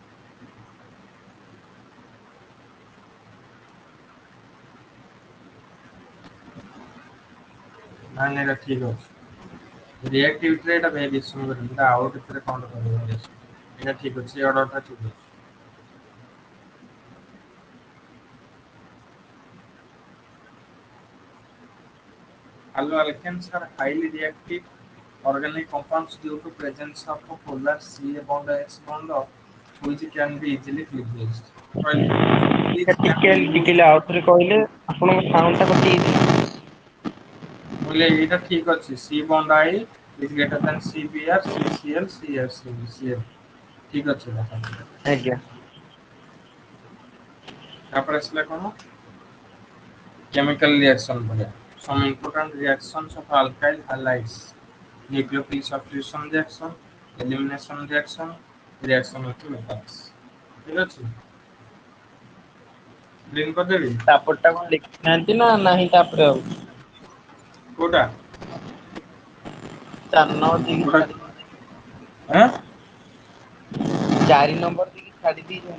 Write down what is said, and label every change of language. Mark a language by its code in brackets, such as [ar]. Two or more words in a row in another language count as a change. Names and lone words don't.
[or] ନାଇଁ ନାଇଁ ଏଇଟା ଠିକ୍ ଅଛି। ରିଆକ୍ଟିଭିଟିରେ ଏଇଟା ଭେରିଏସନ୍ କରିବି ଏଇଟା ଆଉ କେତେରେ କଣ କରିବ ଏଇଟା ଠିକ୍ ଅଛି ଏ ଅର୍ଡ଼ରଟା ଠିକ୍ ଅଛି। [en] Hello, alkenes are highly reactive organic compounds due to presence of a polar C bond S bond which can be easily fused. Which can [or] ଟିକେ [en] be used. [or] ଟିକେ ଆଉଥରେ କହିଲେ ଆପଣଙ୍କ ସାଉଣ୍ଡ ଟା କଟିଯାଇଛି। ବୋଲେ ଏଇଟା ଠିକ୍ ଅଛି [en] C bond I is greater than CBr CCl CCl [or] ଠିକ୍ ଅଛି ଏଇଟା। ଆଜ୍ଞା। ତାପରେ ଆସିଲା କଣ [en] chemical reaction ବଢିଆ some important reactions of alkyl halides nucleophile substitution reaction elimination reaction reaction with metals [or] ଠିକ୍ ଅଛି ପ୍ରିଣ୍ଟ କରିଦେବି ତାପର ଟା କଣ ଲେଖିନାହାନ୍ତି ନା ନାହିଁ ତାପରେ ଆଉ କୋଉଟା 4 ନମ୍ବର ଦେଇକି କୋଉଟା ଛାଡି ଆଁ 4 ନମ୍ବର ଦେଇକି ଛାଡି ଦେଇଛନ୍ତି।